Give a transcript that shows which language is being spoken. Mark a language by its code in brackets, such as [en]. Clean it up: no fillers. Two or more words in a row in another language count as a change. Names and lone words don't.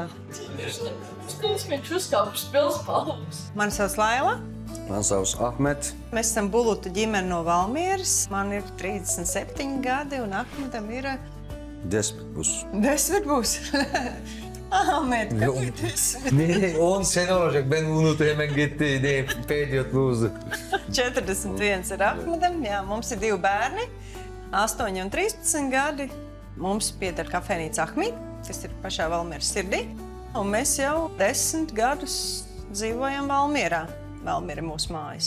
[lv] Viņš uzkāpš pilspalvas. Mani sauc Laila. Man sauc Ahmet. Mēs esam Bulutu ģimene no Valmieras. Man ir 37 gadi un Ahmetam ir... 10 būs. 10 būs. Ahmet, kāpēc? [tr] Ne, 10 sene olacak. Ben unuttu hemen gitti. Ne, [lv] pēdējot lūdzu. 41 ir Ahmetam. Jā, mums ir 2 bērni. 8 un 13 gadi. Mums pieder kafejnīca Ahmīt, kas ir pašā Valmieras sirdī. Un mēs jau 10 gadus dzīvojam Valmierā. Valmiera ir mūsu mājas.